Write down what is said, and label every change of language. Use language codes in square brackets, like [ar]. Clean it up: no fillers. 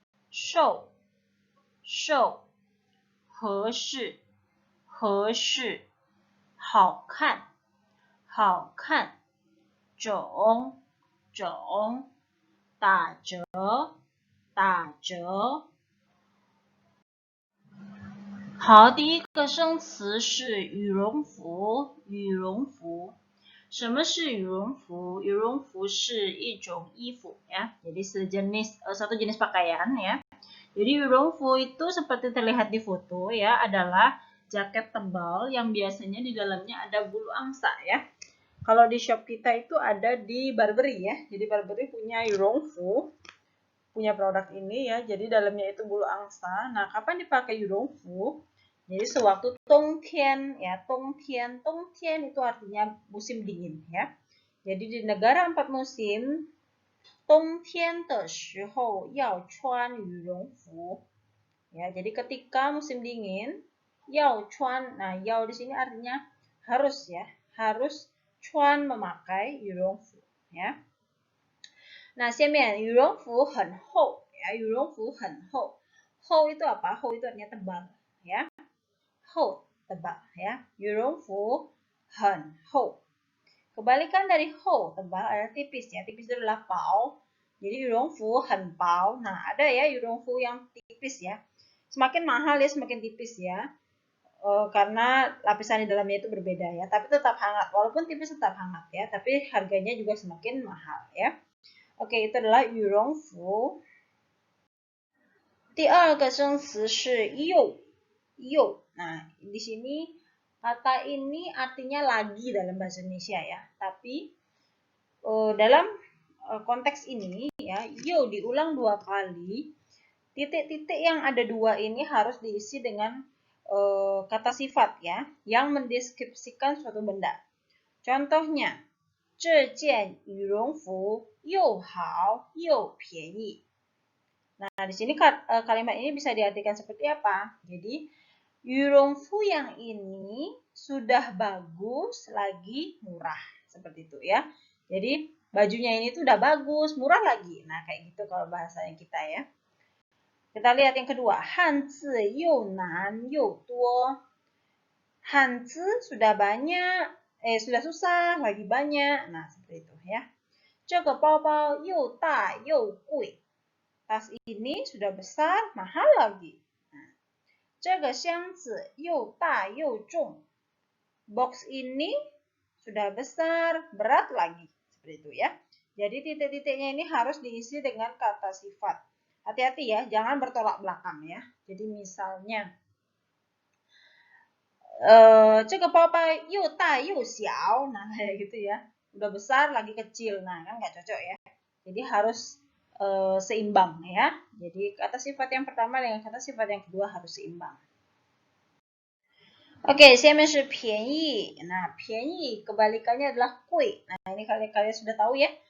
[zh] 瘦，瘦，合适，合适，好看，好看，种，种，打折，打折。好，第一个生词是羽绒服，羽绒服。什么是羽绒服？羽绒服是一种衣服ya. [id] Jadi satu jenis pakaian ya. Jadi 羽绒服 itu seperti terlihat di foto ya, adalah jaket tebal yang biasanya di dalamnya ada bulu angsa ya. Kalau di shop kita itu ada di Burberry ya. Jadi Burberry punya 羽绒服, punya produk ini ya. Jadi dalamnya itu bulu angsa. Nah, kapan dipakai 羽绒服? Jadi sewaktu tongtian ya, tongtian itu artinya musim dingin ya. Jadi di negara 4 musim, [zh] 冬天的时候要穿羽绒服. [id] Ya, jadi ketika musim dingin, 要穿, nah 要 di sini artinya harus ya, harus 穿 memakai 羽绒服 ya. [zh] 那下面羽绒服很厚 ya, 羽绒服很厚. [id] 厚 itu apa? 厚 itu artinya tebal ya. 厚 tebal ya. [zh] 羽绒服很厚. [id] Kebalikan dari 厚 tebal adalah tipis ya. Tipis itu adalah薄.Jadi [zh] 羽绒服很薄. [id] Nah, ada ya 羽绒服 yang tipis ya. Semakin mahal ya semakin tipis ya. Karena lapisan di dalamnya itu berbeda ya. Tapi tetap hangat. Walaupun tipis tetap hangat ya. Tapi harganya juga semakin mahal ya. Oke, itu adalah 羽绒服. [zh] 第二个生词是又. [id] Nah, di sini kata ini artinya lagi dalam bahasa Indonesia ya. Tapi dalam konteks ini ya, yo diulang 2 kali. Titik-titik yang ada 2 ini harus diisi dengan kata sifat ya, yang mendeskripsikan suatu benda. [zh] Contohnya, 这件羽绒服又好又便宜. [id] Nah, di sini kalimat ini bisa diartikan seperti apa? Jadi, 羽绒服 yang ini sudah bagus lagi murah. Seperti itu ya. Jadi, bajunya ini tuh udah bagus, murah lagi. Nah, kayak gitu kalau bahasanya kita ya. Kita lihat yang kedua. [zh] 汉字又难又多. [id] 汉字 sudah banyak, sudah susah, lagi banyak. Nah, seperti itu ya. [zh] 这个包包又大又贵. [id] Tas ini sudah besar, mahal lagi. [zh] Nah, 这个箱子又大又重. [id] Box ini sudah besar, berat lagi. Seperti itu ya. Jadi titik-titiknya ini harus diisi dengan kata sifat. Hati-hati ya, jangan bertolak belakang ya. [zh] Jadi misalnya, 这个包包又大又小. [id] Nah, kayak gitu ya. Udah besar lagi kecil. Nah, kan nggak cocok ya. Jadi harus seimbang ya. Jadi kata sifat yang pertama dengan kata sifat yang kedua harus seimbang. [zh] Oke, 下面是便宜. [id] Nah, 便宜 kebalikannya adalah 贵. Nah, ini kalian sudah tahu ya.